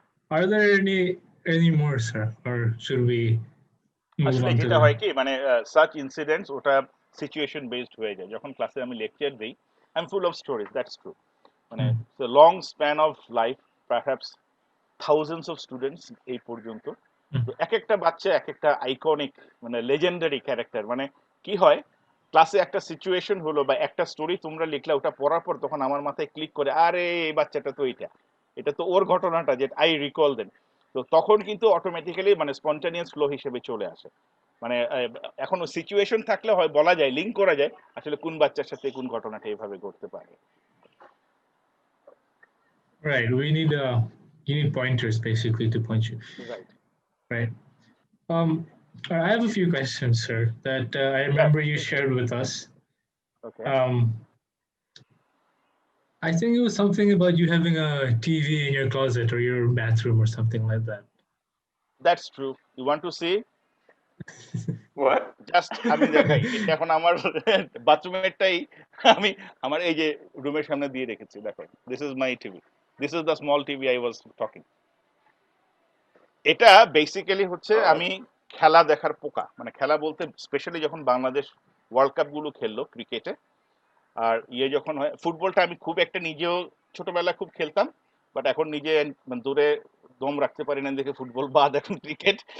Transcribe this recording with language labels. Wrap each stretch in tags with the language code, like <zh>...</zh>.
<en>Are there any more, sir, or should we move</en> <bn>আসলে</bn> <en>on to</en> <bn>যেটা</bn> <en>the?</en> <bn>হয় কি, মানে সাচ ইনসিডেন্টস ওটা সিচুয়েশন বেসড হয়ে যায়। যখন ক্লাসে আমি লেকচার দিই,</bn> <en>I am full of stories, that's true.</en> <bn>মানে Hmm.</bn> <en>long span of life, perhaps thousands of students</en> <bn>এই পর্যন্ত। Hmm. তো এক একটা বাচ্চা এক একটা আইকনিক, মানে লেজেন্ডারি ক্যারেক্টার। মানে কি হয়, ক্লাসে একটা সিচুয়েশন হলো বা একটা স্টোরি তোমরা লিখলা, ওটা পড়ার পর তখন আমার মাথায় ক্লিক করে, আরে এই বাচ্চাটা তো এটা তো ওর ঘটনাটা, যে</bn> <en>I recall then.</en> <bn>তো তখন কিন্তু অটোমেটিক্যালি মানে স্পন্টানিয়াস ফ্লো হিসেবে চলে আসে। মানে এখন সিচুয়েশন থাকলে হয় বলা যায়, লিঙ্ক করা যায় আসলে কোন বাচ্চার সাথে কোন ঘটনাটা এইভাবে ঘটতে পারে।</bn> <en>Right. You need pointers basically to point you. Right. Right. Um, I have a few questions, sir, that I</en> <bn>হ্যাঁ,</bn> <en>remember you shared with us. Okay, I think it was something about you having a TV in your closet or your bathroom or something like that. That's true. You want to see? What?</en> <bn>Just আমি দেখাই, এটা এখন আমার বাথরুমেরটাই আমি আমার এই যে রুমের সামনে দিয়ে রেখেছি, দেখো,</bn> <en>This is my TV, this is the small TV I was talking.</en> <bn>এটা বেসিক্যালি হচ্ছে আমি খেলা দেখার পোকা, মানে খেলা বলতে স্পেশালি যখন বাংলাদেশ ওয়ার্ল্ড কাপ গুলো খেললো ক্রিকেটে, আর যখন হয় ফুটবলটা, আমি খুব একটা নিজেও ছোটবেলায় খুব খেলতাম, বাট এখন নিজে মানে দূরে দম রাখতে পারি না দেখে ফুটবল বাদ, এখন ক্রিকেট।</bn>